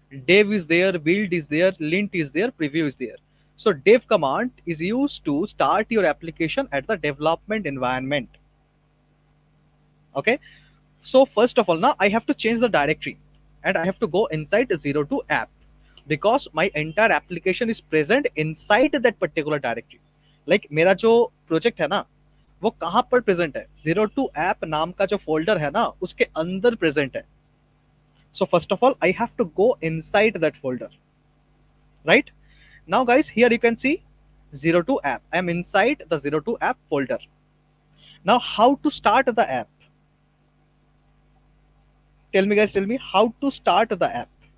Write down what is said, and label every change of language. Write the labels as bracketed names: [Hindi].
[English] Dev is there, build is there, lint is there, preview is there. So dev command is used to start your application at the development environment. Okay. So first of all, now I have to change the directory, and I have to go inside 02 app, because my entire application is present inside that particular directory. [Hindi] Like मेरा जो project है ना, वो कहाँ पर present है? 02 app नाम का जो folder है ना, उसके अंदर present है. [English] So first of all, I have to go inside that folder, right? Now, guys, here you can see 02 app. I am inside the 02 app folder. Now, how to start the app? Tell me, guys, tell me how to start the app.